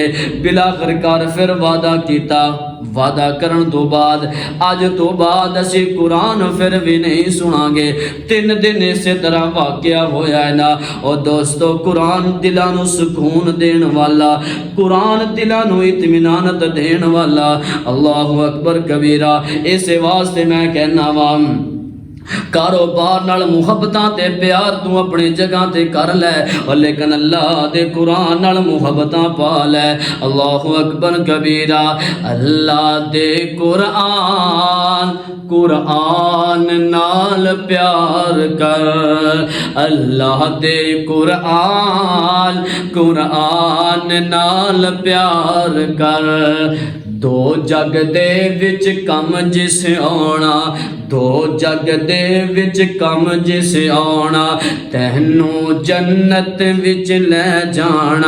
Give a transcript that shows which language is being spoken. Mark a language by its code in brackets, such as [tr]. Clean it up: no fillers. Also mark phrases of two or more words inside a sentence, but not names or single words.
[pa] بالآخرکار پھر وعدہ کیتا، وعدہ کرن توں بعد اج توں بعد اسیں قرآن پھر بھی نہیں سنانگے. 3 دن اس طرح واقعہ ہویا ہے نا. اور دوستو قرآن دلاں نوں سکون دین والا، قرآن دلاں نوں اطمینانت دین والا. [ar] الله أكبر كبيرا. [pa] اس واسطے میں کہنا وا کاروبار نال محبتاں تے پیار تو اپنی جگہ تے کر لے، لیکن اللہ دے قرآن نال محبتاں پا لے. [ar] الله أكبر كبيرا. [pa] اللہ دے قرآن، قرآن نال پیار کر، اللہ دے قرآن، قرآن نال پیار کر. دو جگ دے وچ کم جس آنا، دو جگ دے وچ کم جس آنا، تینوں جنت وچ لے جانا.